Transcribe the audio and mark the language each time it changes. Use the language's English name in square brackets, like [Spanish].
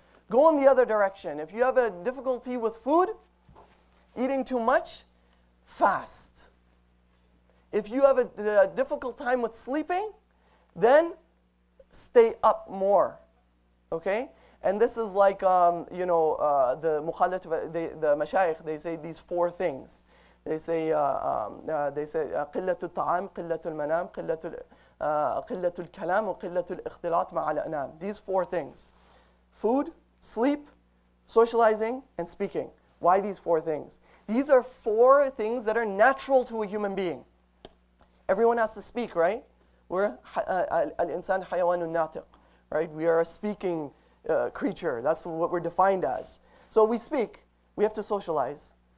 [English] Go in the other direction. If you have a difficulty with food, eating too much, fast. If you have a difficult time with sleeping, then stay up more, okay? And this is like, the mukhalafat, the mashayikh, they say these 4 things. They say, [Arabic] قِلَّةُ الطَّعَامِ قِلَّةُ الْمَنَامِ قِلَّةُ الْكَلَامِ وَقِلَّةُ الْإِخْتِلَاطِ مَعَ الْأَنَامِ. [English] These 4 things. Food, sleep, socializing, and speaking. Why these 4 things? These are 4 things that are natural to a human being. Everyone has to speak, right? We're [Arabic] al-insan hayawanun natiq, [English] right? We are a speaking creature. That's what we're defined as. So we speak. We have to socialize.